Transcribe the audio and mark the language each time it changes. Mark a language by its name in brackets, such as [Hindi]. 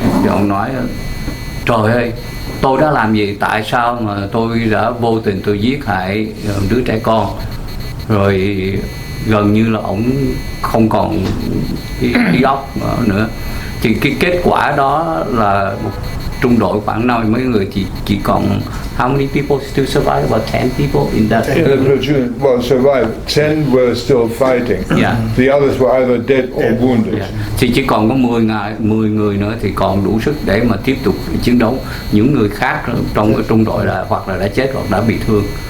[Vietnamese] Thì ông nói: trời ơi, tôi đã làm gì, tại sao mà tôi đã vô tình tôi giết hại đứa trẻ con. Rồi gần như là ông không còn ý óc nữa. Thì cái kết quả đó là một trung đội khoảng 50 mấy người chỉ còn [English] how many people still survive? About 10 people in that. The platoon well survived. 10 were still fighting. Yeah. The others were either dead or wounded. Yeah. [Vietnamese] Thì chỉ còn có 10 người nữa thì còn đủ sức để mà tiếp tục chiến đấu. Những người khác trong cái trung đội là hoặc là đã chết hoặc đã bị thương.